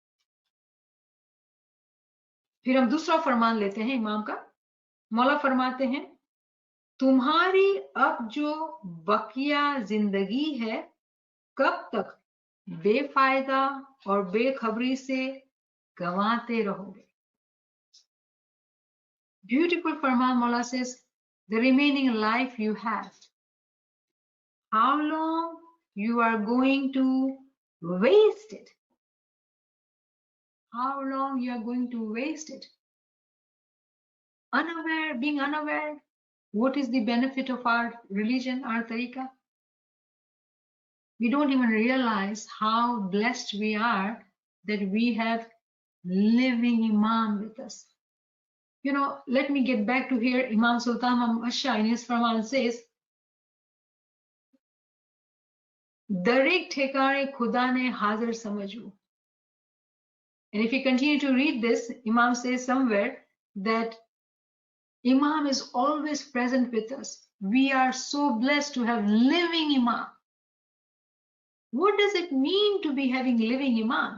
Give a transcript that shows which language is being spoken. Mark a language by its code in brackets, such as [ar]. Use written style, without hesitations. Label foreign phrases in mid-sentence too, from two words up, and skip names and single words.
[hi] फिर हम दूसरा फरमान लेते हैं इमाम का। मौला फरमाते हैं, तुम्हारी अब जो बकिया जिंदगी है, कब तक बेफायदा और बेखबरी से गंवाते रहोगे? [en] Beautiful Farman Mola says, the remaining life you have, how long you are going to waste it? How long you are going to waste it? Unaware, being unaware, what is the benefit of our religion, our tariqah? We don't even realize how blessed we are that we have living Imam with us. You know, let me get back to here. Imam Sultan Ashah in his Farman says, [gu] દરેક ઠેકાણે ખુદા ને હાજર સમજો. [en] And if you continue to read this, Imam says somewhere that Imam is always present with us. We are so blessed to have living Imam. What does it mean to be having living Imam?